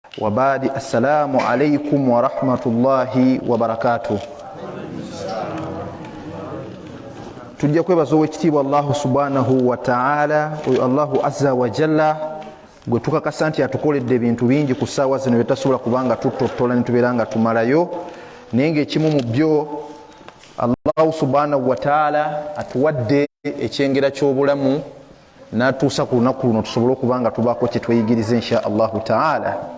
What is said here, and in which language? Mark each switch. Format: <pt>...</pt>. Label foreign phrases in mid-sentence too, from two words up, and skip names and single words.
<ar>وبعد السلام عليكم ورحمة الله وبركاته.</ar> <lg>tujja kwebaza owekitiibwa Allahu</lg> <ar>سبحانه وتعالى,</ar> <lg>oyo Allahu</lg> <ar>عز وجل</ar> <lg>gwe tukakasa nti atukoledde ebintu bingi ku ssaawa zino byetasobola kubanga tutottola ne tubeera nga tumalayo, naye ng'ekimu mu byo Allahu</lg> <ar>سبحانه وتعالى</ar> <lg>atuwadde ekyengera ky'obulamu n'atuusa ku lunaku luno tusobole okuba nga tubaako kye tweyigiriza</lg> <ar>إن شاء الله تعالى.</ar>